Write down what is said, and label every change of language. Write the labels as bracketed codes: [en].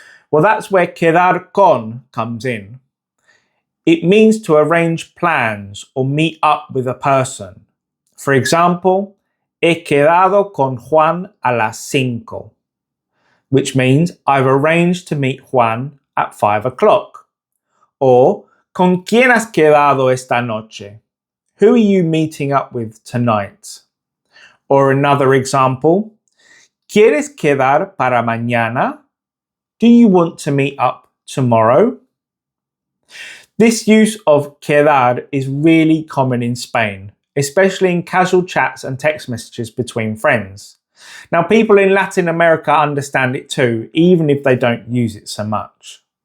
[en] Well, that's where quedar con comes in. It means to arrange plans or meet up with a person. For example, [es] he quedado con Juan a las 5, [en] which means I've arranged to meet Juan at 5 o'clock. [es] Or, ¿con quién has quedado esta noche? [en] Who are you meeting up with tonight? Or another example, [es] ¿Quieres quedar para mañana? [en] Do you want to meet up tomorrow? This use of quedar is really common in Spain, especially in casual chats and text messages between friends. Now, people in Latin America understand it too, even if they don't use it so much.